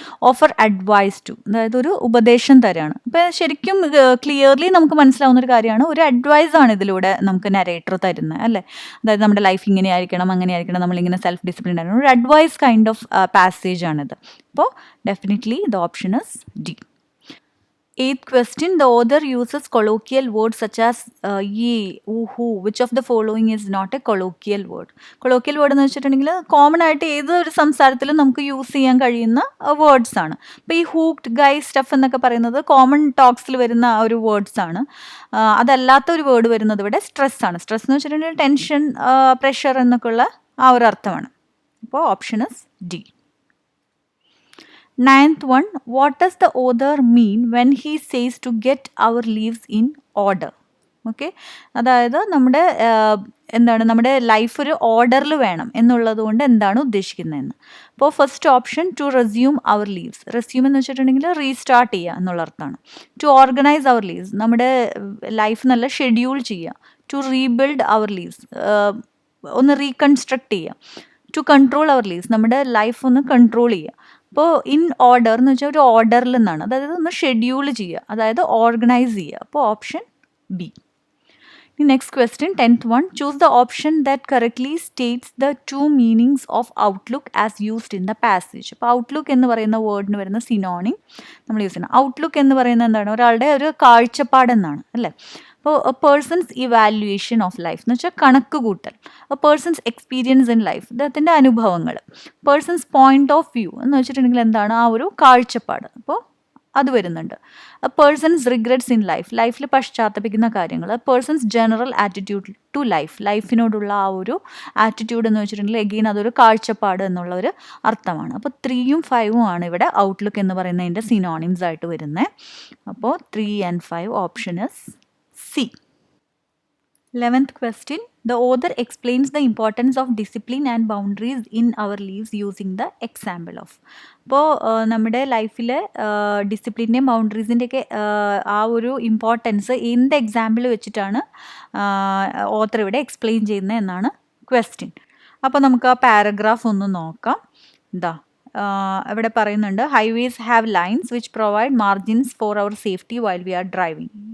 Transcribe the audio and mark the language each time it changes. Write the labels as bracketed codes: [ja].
[en] offer advice to, [ml] അതായത് ഒരു ഉപദേശം തരാണ്. അപ്പോൾ ശരിക്കും ക്ലിയർലി നമുക്ക് മനസ്സിലാവുന്ന ഒരു കാര്യമാണ്, ഒരു അഡ്വൈസ് ആണ് ഇതിലൂടെ നമുക്ക് നരേറ്റർ തരുന്നത് അല്ലേ. അതായത് നമ്മുടെ ലൈഫ് ഇങ്ങനെ ആയിരിക്കണം, അങ്ങനെ ആയിരിക്കണം, നമ്മളിങ്ങനെ സെൽഫ് ഡിസിപ്ലിൻ ആയിരിക്കണം, ഒരു അഡ്വൈസ് കൈൻഡ് ഓഫ് പാസേജ് ആണിത്. [en] അപ്പോൾ definitely the option is D. Eighth question. The author uses colloquial words such as ye, who. Which of the following is not a colloquial word? [ml] Colloquial word എന്ന് വെച്ചിട്ടുണ്ടെങ്കിൽ common ആയിട്ട് ഏതൊരു സംസാരത്തിലും നമുക്ക് use ചെയ്യാൻ കഴിയുന്ന words ആണ്. അപ്പോൾ ഈ ഹൂക്ഡ്, ഗൈ, സ്റ്റഫ് എന്നൊക്കെ പറയുന്നത് കോമൺ ടോക്സിൽ വരുന്ന ഒരു വേർഡ്സ് ആണ്. അതല്ലാത്ത ഒരു വേർഡ് വരുന്നത് ഇവിടെ സ്ട്രെസ് ആണ്. സ്ട്രെസ് എന്ന് വെച്ചിട്ടുണ്ടെങ്കിൽ ടെൻഷൻ, പ്രഷർ എന്നൊക്കെയുള്ള ആ ഒരു അർത്ഥമാണ്. [en] അപ്പോൾ option is D. Ninth one. What does the author mean when he says to get our lives in order? [ml] Okay, അതായത് നമ്മുടെ ലൈഫ് ഒരു ഓർഡറിൽ വേണം എന്നുള്ളത് കൊണ്ട് എന്താണ് ഉദ്ദേശിക്കുന്നതെന്ന്. അപ്പോൾ first option [en] To resume our lives. [ml] Resume എന്ന് വെച്ചിട്ടുണ്ടെങ്കിൽ റീസ്റ്റാർട്ട് ചെയ്യുക എന്നുള്ള അർത്ഥമാണ്. [en] to organise our lives, [ml] നമ്മുടെ ലൈഫ് നല്ല ഷെഡ്യൂൾ ചെയ്യുക. [en] to rebuild our lives, [ml] ഒന്ന് റീകൺസ്ട്രക്ട് ചെയ്യുക. [en] to control our lives, [ml] നമ്മുടെ ലൈഫ് ഒന്ന് കൺട്രോൾ ചെയ്യുക. അപ്പോൾ ഇൻ ഓർഡർ എന്ന് വെച്ചാൽ ഒരു ഓർഡറിൽ നിന്നാണ്, അതായത് ഒന്ന് ഷെഡ്യൂൾ ചെയ്യുക, അതായത് ഓർഗനൈസ് ചെയ്യുക. [en] അപ്പോൾ option B. Next question, 10th one. Choose the option that correctly states the two meanings of outlook as used in the passage. [ml] അപ്പോൾ ഔട്ട്ലുക്ക് എന്ന് പറയുന്ന വേർഡിന് വരുന്ന സിനോണിം നമ്മൾ യൂസ് ചെയ്യണം. ഔട്ട്ലുക്ക് എന്ന് പറയുന്നത് എന്താണ്? ഒരാളുടെ ഒരു കാഴ്ചപ്പാടെന്നാണ് അല്ലേ. അപ്പോൾ [en] a person's evaluation of life [ml] എന്ന് വെച്ചാൽ കണക്ക് കൂട്ടൽ. [en] a person's experience in life, [ml] അദ്ദേഹത്തിൻ്റെ അനുഭവങ്ങൾ. [en] person's point of view [ml] എന്ന് വെച്ചിട്ടുണ്ടെങ്കിൽ എന്താണ്? ആ ഒരു കാഴ്ചപ്പാട്. അപ്പോൾ അത് വരുന്നുണ്ട്. [en] a person's regrets in life, [ml] ലൈഫിൽ പശ്ചാത്തപിക്കുന്ന കാര്യങ്ങൾ. [en] a person's general attitude to life, [ml] ലൈഫിനോടുള്ള ആ ഒരു ആറ്റിറ്റ്യൂഡ് എന്ന് വെച്ചിട്ടുണ്ടെങ്കിൽ എഗെയിൻ അതൊരു കാഴ്ചപ്പാട് എന്നുള്ള ഒരു അർത്ഥമാണ്. അപ്പോൾ 3ഉം 5ഉം ആണ് ഇവിടെ ഔട്ട്ലുക്ക് എന്ന് പറയുന്നതിൻ്റെ സിനോണിംസ് ആയിട്ട് വരുന്നത്. [en] അപ്പോൾ 3 and 5 option is C. 11th question. The author explains the importance of discipline and boundaries in our lives using the example of. [ml] അപ്പോൾ നമ്മുടെ ലൈഫിലെ ഡിസിപ്ലിൻ്റെയും ബൗണ്ടറീസിൻ്റെയൊക്കെ ആ ഒരു ഇമ്പോർട്ടൻസ് എന്ത് എക്സാമ്പിൾ വെച്ചിട്ടാണ് ഓത്തർ ഇവിടെ എക്സ്പ്ലെയിൻ ചെയ്യുന്നത് എന്നാണ് ക്വസ്റ്റ്യൻ. അപ്പോൾ നമുക്ക് ആ പാരഗ്രാഫ് ഒന്ന് നോക്കാം. എന്താ ഇവിടെ പറയുന്നുണ്ട്, [en] Highways have lines which provide margins for our safety while we are driving.